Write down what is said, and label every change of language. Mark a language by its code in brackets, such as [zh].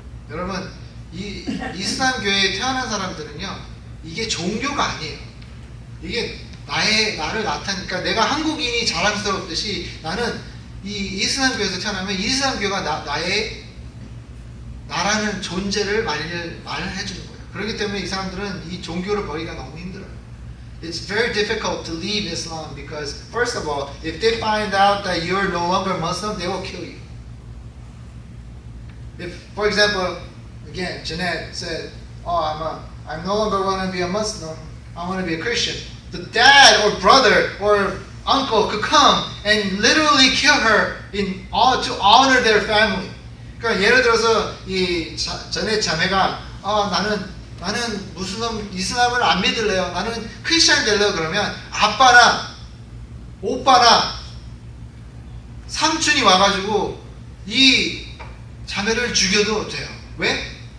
[ko] 여러분, 이 이슬람 교회에 태어난 사람들은요, 이게 종교가 아니에요. 이게 나를 나타내니까, 내가 한국인이 자랑스럽듯이 나는 이 이슬람 교회에서 태어나면 이슬람 교회가 나라는 존재를 말해주는 거예요. 그렇기 때문에 이 사람들은 이 종교를 버리기가 너무 힘들어요. [en] It's very difficult to leave Islam because, first of all, if they find out that you're no longer Muslim, they will kill you. If, for example, again, Jeanette said, "Oh, I'm no longer want to be a Muslim. I want to be a Christian." The dad or brother or uncle could come and literally kill her to honor their family. [ko] 그러니까 예를 들어서 이 Jeanette 자매가 나는 이슬람을 안 믿을래요. 나는 크리스찬 될래요. 그러면 아빠나 오빠나 삼촌이 와가지고 이 자매를 죽여도 돼요. 왜?